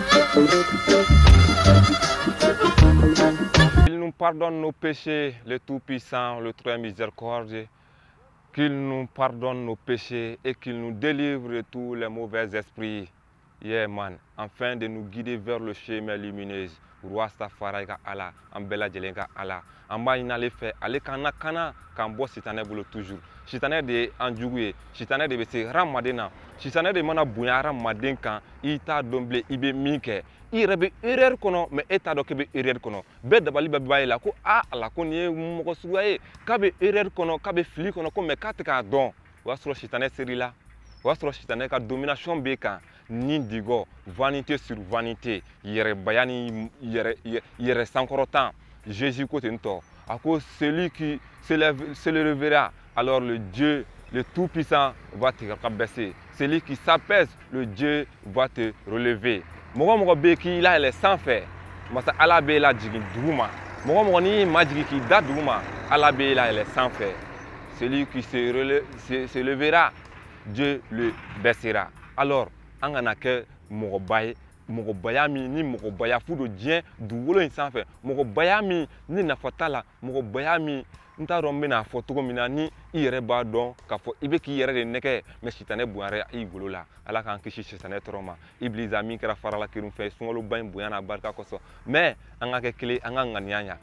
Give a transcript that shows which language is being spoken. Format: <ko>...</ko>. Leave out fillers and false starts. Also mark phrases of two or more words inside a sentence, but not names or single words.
<fr>Il nous pardonne nos péchés, le Tout-Puissant, le Très Miséricordieux, qu'il nous pardonne nos péchés et qu'il nous délivre de tous les mauvais esprits,</fr> <en>yeah, man,</en> <fr>afin de nous guider vers le chemin lumineux.</fr> <bm>Roi Stafari ka Allah, an bɛɛ lajɛlen ka Allah, an b'a ɲini ale fɛ, ale k'an lakana k'an bɔ sitanɛ bolo toujours. Sitanɛ de ye an jugu ye, sitanɛ de bɛ se hadamaden na, sitanɛ de mana bonya hadamaden kan, i t'a dɔn bilen i bɛ min kɛ. I yɛrɛ bɛ erreur kɔnɔ mais e t'a dɔn k'i bɛ erreur kɔnɔ. Bɛɛ dabali bɛ b'a la ko Ala ko nin ye mɔgɔ suguya ye k'a bɛ erreur kɔnɔ, k'a bɛ fili kɔnɔ ko mais k'a tɛ k'a dɔn. O y'a sɔrɔ sitanɛ ser'i la, o y'a sɔrɔ sitanɛ ka domination b'e kan. Ni digo,</bm> <fr>vanité sur vanité,</fr> <bm>yɛrɛbaya ni yɛrɛ sankɔrɔtan.</bm> <fr>Jésus</fr> <bm>ko ten tɔ, a ko</bm> <fr>celui qui se lèvera, alors le Dieu, le Tout-Puissant va te rabaisser. Celui qui s'apaise, le Dieu va te relever.</fr> <bm>Mɔgɔ mɔgɔ bɛ k'i la yɛlɛ sanfɛ, masa Ala b'e la jigin duguma. Mɔgɔ mɔgɔ n'i ma jigin k'i da duguma, Ala b'e la yɛlɛ sanfɛ.</bm> <fr>Celui qui se lèvera, Dieu le baissera. Alors,</fr> <bm>an kana kɛ mɔgɔba ye, mɔgɔbaya min ni mɔgɔbaya fu don diɲɛ dugukolo in sanfɛ, mɔgɔbaya min ni nafa t'a la, mɔgɔbaya min n t'a dɔn n bɛna fɔ cogo min na ni i yɛrɛ b'a dɔn k'a fɔ i bɛ k'i yɛrɛ de nɛgɛ mais sitanɛ bonyara i golo la. Ala k'an kisi sitanɛ tɔɔrɔ ma. Ibilisa min kɛra farala kiriw fɛ sunkaloba in bonya n'a barika kosɔn, mais an ka kɛ kelen, an ka ŋaniya ɲa.</bm>